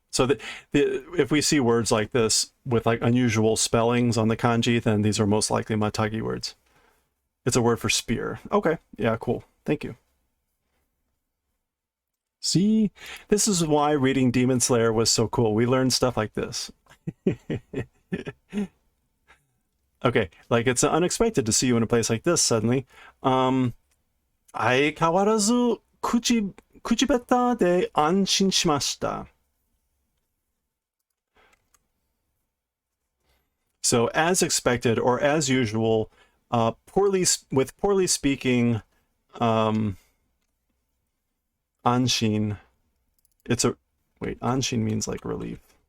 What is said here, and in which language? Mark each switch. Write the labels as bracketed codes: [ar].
[en] So if we see words like this with like unusual spellings on the kanji, then these are most likely Matagi words. It's a word for spear. Okay, yeah, cool. Thank you. See, this is why reading Demon Slayer was so cool. We learned stuff like this. Okay, like it's unexpected to see you in a place like this suddenly. [ja] 相変わらず口下手で安心しました. [en] So as expected, or as usual, with poorly speaking anshin, it's a, wait, anshin means like relief.